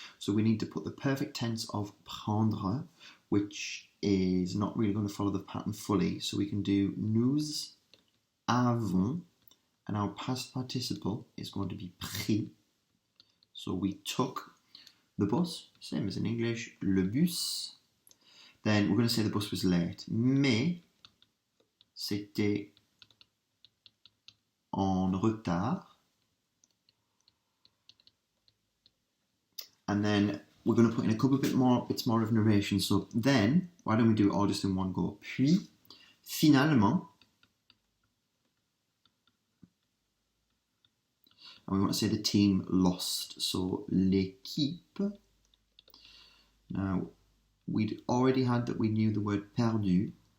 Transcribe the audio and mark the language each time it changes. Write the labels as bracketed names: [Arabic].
[English] So we need to put the perfect tense of prendre, which is not really going to follow the pattern fully. So we can do [French] nous avons, [English] and our past participle is going to be pris. So we took the bus, same as in English, le bus. Then we're going to say the bus was late. [French] Mais c'était en retard. [English] And then we're going to put in a couple of bits more of narration. So then, why don't we do it all just in one go? [French] Puis, finalement, [English] and we want to say the team lost. So, l'équipe. Now, we'd already had that we knew the word perdu.